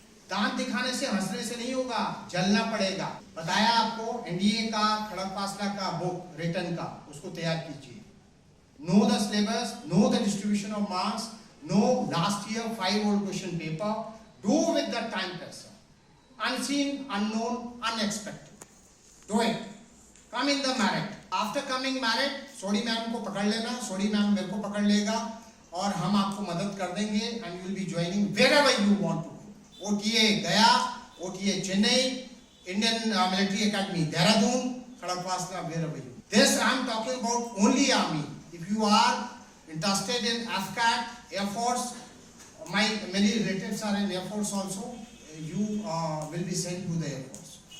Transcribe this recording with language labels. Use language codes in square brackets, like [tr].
[hi] दांत दिखाने से हंसने से नहीं होगा, जलना पड़ेगा। बताया आपको एनडीए का खड़गवासला का बुक रिटर्न का, उसको तैयार कीजिए। [en] Know the syllabus, know the distribution of marks, know last year 5 old question paper, do with the time pressure. Unseen, unknown, unexpected. Do it. Come in the merit. After coming merit, [hi] Sodhi ma'am को पकड़ लेना, सोडी ma'am मेरे को पकड़ लेगा और हम आपको मदद कर देंगे [en] and you will be joining wherever you want to go. OTA Gaya, OTA Chennai, Indian Military Academy Dehradun, Khadakwasla, wherever you. This I am talking about only Army. If you are interested in AFCAT, Air Force, my many relatives are in Air Force also, you will be sent to the Air Force.